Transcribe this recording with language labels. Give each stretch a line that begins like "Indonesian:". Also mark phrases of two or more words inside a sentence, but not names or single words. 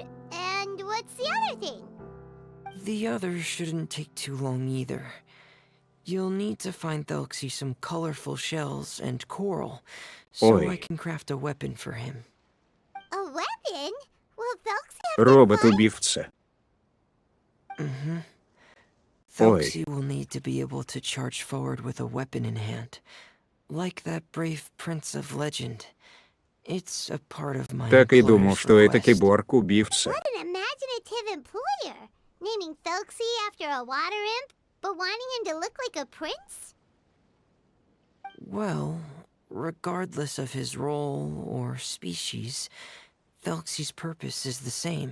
English: And what's the other thing? The other shouldn't take too long either. You'll need to find Telksi some colorful shells and coral, so
Russian: Ой.
English: I can craft a weapon for him. A weapon? Will Felix have to fight?
Russian: Робот-убивца.
English: Mm-hmm.
Russian: Ой.
English: Telksi will need to be able to charge forward with a weapon in hand, like that brave prince of legend. It's a part of my
Russian: Так и думал,
English: employer's
Russian: что это
English: request.
Russian: киборг-убивца.
English: What an imaginative employer! Naming Felixy after a water imp, but wanting him to look like a prince? Well, regardless of his role or species, Felxi's purpose is the same.